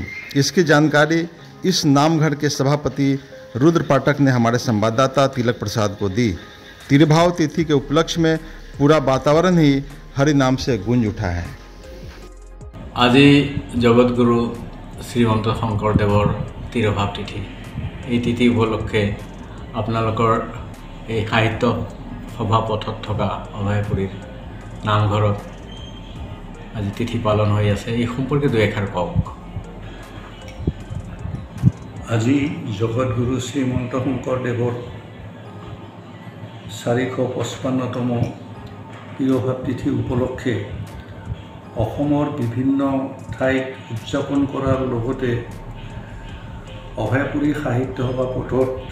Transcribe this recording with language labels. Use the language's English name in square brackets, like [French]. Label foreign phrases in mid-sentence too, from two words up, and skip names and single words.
[Hindi] इसकी जानकारी इस नामघर के सभापति रुद्र पाठक ने हमारे संवाददाता तिलक प्रसाद को दी। तिरुभाव तिथि के उपलक्ष्य में पूरा वातावरण ही हरि नाम से गूंज उठा है। आज जगत गुरु श्रीमंत शंकरदेवर तिरुभाव तिथि। [Assamese] এই তিথি উপলক্ষে আপোনালোকৰ এই সাহিত্য সভা পথত থকা অভয়পুৰীৰ নামঘৰত আজি তিথি পালন হৈ আছে। এই সম্পৰ্কে দুই এষাৰ কওক। আজি জগতগুৰু শ্ৰীমন্ত শংকৰদেৱৰ 455তম তিৰুভাৱ তিথি উপলক্ষে অসমৰ বিভিন্ন ঠাইত উদযাপন কৰাৰ লগতে অভয়পুৰী সাহিত্য সভা পথত